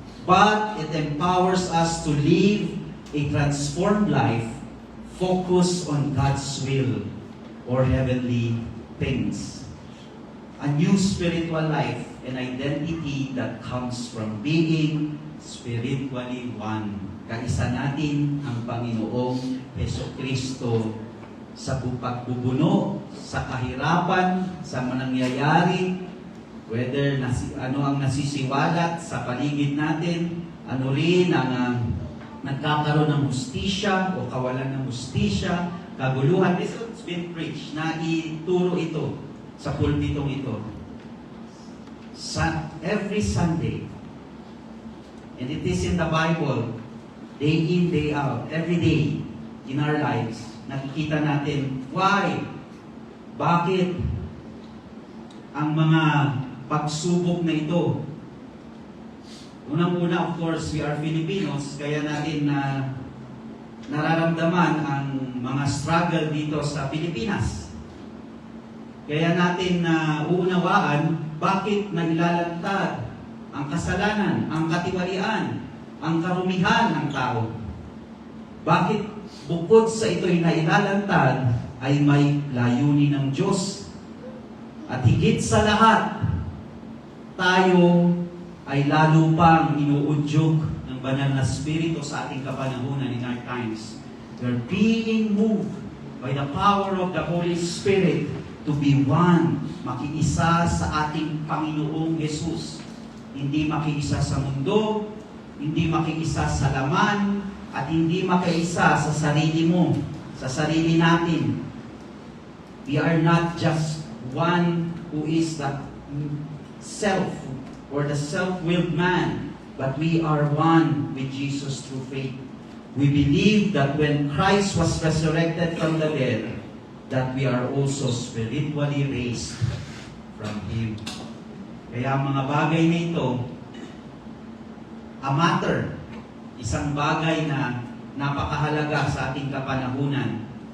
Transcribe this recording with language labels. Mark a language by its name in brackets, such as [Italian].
[English] But it empowers us to live a transformed life focused on God's will or heavenly things. A new spiritual life, an identity that comes from being spiritually one. [Filipino] Kaisa natin ang Panginoong Jesucristo sa pagbubuno, sa kahirapan, sa manangyayari, whether ano ang nasisiwalat sa paligid natin, ano rin ang nagkakaroon ng hustisya o kawalan ng hustisya, kaguluhan. [English] This has been preached, [Filipino] na ituro ito sa pulpitong ito. [English] Every Sunday, and it is in the Bible, day in, day out, every day in our lives, [Filipino] nakikita natin, [English] why? [Filipino] Bakit ang mga pagsubok na ito? Unang-una, [English] of course, we are Filipinos, [Filipino] kaya natin na nararamdaman ang mga struggle dito sa Pilipinas. Kaya natin na uunawaan bakit nailalantad ang kasalanan, ang katiwalian, ang karumihan ng tao. Bakit bukod sa ito'y nailalantad ay may layunin ng Diyos. At higit sa lahat, tayo ay lalo pang inuudyok ng banal na spirito sa ating kapanahunan [English] in our times. We're being moved by the power of the Holy Spirit to be one, [Filipino] makiisa sa ating Panginoong Jesus. Hindi makiisa sa mundo, hindi makiisa sa laman, at hindi makiisa sa sarili mo, sa sarili natin. [English] We are not just one who is the self or the self-willed man, but we are one with Jesus through faith. We believe that when Christ was resurrected from the dead, that we are also spiritually raised from Him. [Filipino] Kaya ang mga bagay na ito, [English] a matter, [Filipino] isang bagay na napakahalaga sa ating kapanahunan.